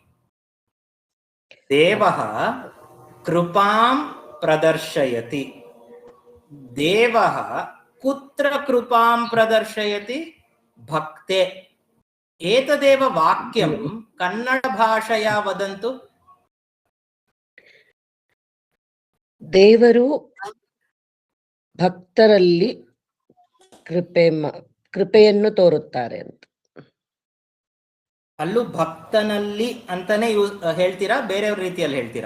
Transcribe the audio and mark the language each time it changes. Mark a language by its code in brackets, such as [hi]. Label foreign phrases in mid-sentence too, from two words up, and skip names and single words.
[sa] देवः कृपां प्रदर्शयति। देवः कुत्र कृपां प्रदर्शयति? भक्ते। एतदेव वाक्यं कन्नड भाषया वदन्तु। [kn] ದೇವರು ಭಕ್ತರಲ್ಲಿ ಕೃಪೆಯನ್ನು ತೋರುತ್ತಾರೆ ಅಂತ. ಅಲ್ಲೂ ಭಕ್ತನಲ್ಲಿ ಅಂತಾನೆ ಹೇಳ್ತೀರಾ, ಬೇರೆಯವ್ರ ರೀತಿಯಲ್ಲಿ ಹೇಳ್ತೀರಾ?